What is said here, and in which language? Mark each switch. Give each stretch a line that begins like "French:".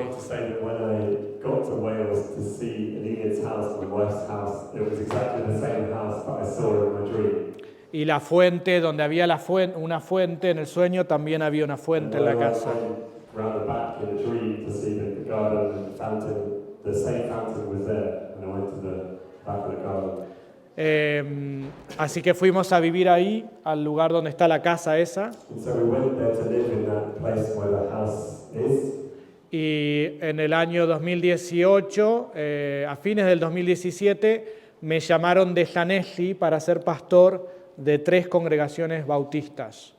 English: I forgot to say that when I got to Wales to see Linet's house, my wife's house, it was exactly the same house that I saw in my dream.
Spanish: Y la fuente, donde había una fuente en el sueño, también había una fuente en la casa.
English: Around the back in the dream to see the garden and the fountain, the same fountain was there, and I went to the back of the garden.
Spanish: Así que fuimos a vivir ahí, al lugar donde está la casa esa.
English: And so we went there to live in that place where the house is.
Spanish: Y en el año 2018, a fines del 2017, me llamaron de Llanelli para ser pastor de 3 congregaciones bautistas.